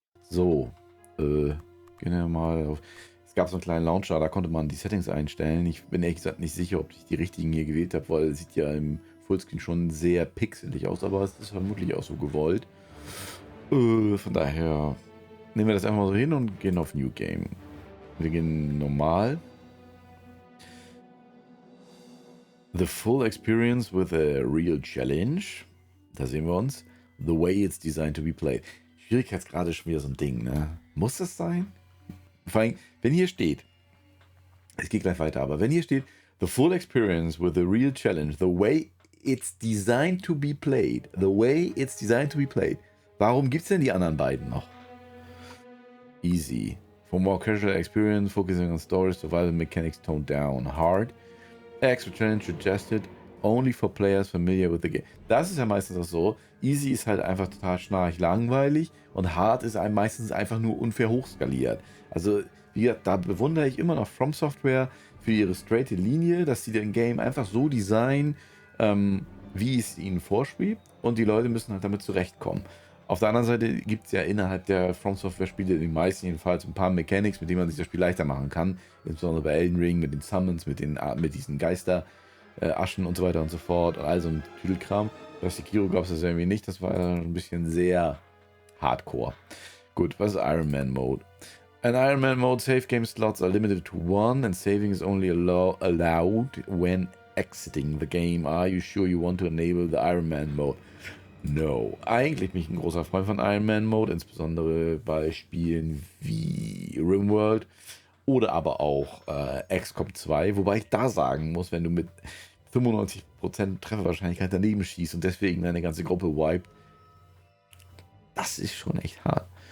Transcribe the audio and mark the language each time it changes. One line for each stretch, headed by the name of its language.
German: So, gehen wir mal auf. Es gab so einen kleinen Launcher, da konnte man die Settings einstellen. Ich bin ehrlich gesagt nicht sicher, ob ich die richtigen hier gewählt habe, weil es sieht ja im Fullscreen schon sehr pixelig aus, aber es ist vermutlich auch so gewollt. Von daher nehmen wir das einfach mal so hin und gehen auf New Game. Wir gehen normal.
English: The full experience with a real challenge.
German: Da sehen wir uns.
English: The way it's designed to be played.
German: Schwierigkeitsgrad ist schon wieder so ein Ding, ne? Muss das sein? Vor allem, wenn hier steht, es geht gleich weiter, aber wenn hier steht,
English: the full experience with a real challenge, the way it's designed to be played,
German: the way it's designed to be played, warum gibt es denn die anderen beiden noch? Easy.
English: For more casual experience, focusing on story, survival mechanics toned down. Hard. Extra challenge suggested only for players familiar with the game.
German: Das ist ja meistens auch so. Easy ist halt einfach total schnarch langweilig und Hard ist einem meistens einfach nur unfair hochskaliert. Also, wie gesagt, da bewundere ich immer noch From Software für ihre straighte Linie, dass sie den Game einfach so designen, wie es ihnen vorschwebt, und die Leute müssen halt damit zurechtkommen. Auf der anderen Seite gibt es ja innerhalb der From Software Spiele, die meisten jedenfalls, ein paar Mechanics, mit denen man sich das Spiel leichter machen kann. Insbesondere bei Elden Ring mit den Summons, mit diesen Geister, Aschen und so weiter und so fort und all so ein Tüdelkram. Bei Sekiro gab es das irgendwie nicht, das war ein bisschen sehr hardcore. Gut, was ist Iron Man Mode?
English: In Iron Man Mode, save game slots are limited to one and saving is only allowed when exiting the game. Are you sure you want to enable the Iron Man Mode? No.
German: Eigentlich bin ich ein großer Freund von Iron Man Mode, insbesondere bei Spielen wie RimWorld oder aber auch XCOM 2, wobei ich da sagen muss, wenn du mit 95% Trefferwahrscheinlichkeit daneben schießt und deswegen deine ganze Gruppe wiped, das ist schon echt hart.